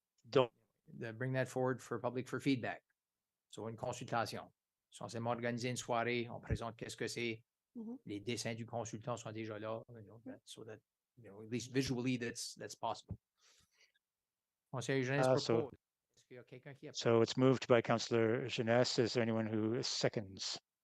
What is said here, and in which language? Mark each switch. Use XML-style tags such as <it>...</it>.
<en>Don't bring that forward for public for feedback.</en> <fr>So une consultation. Censément organiser une soirée, on présente qu'est-ce que c'est. Les dessins du consultant sont déjà là,</fr> <en>so that at least visually that's possible.</en> <fr>Conseiller Jeunesse propose. Est-ce qu'il y a quelqu'un qui</fr> <en>So it's moved by Councillor Jeunesse. Is there anyone who seconds?</en>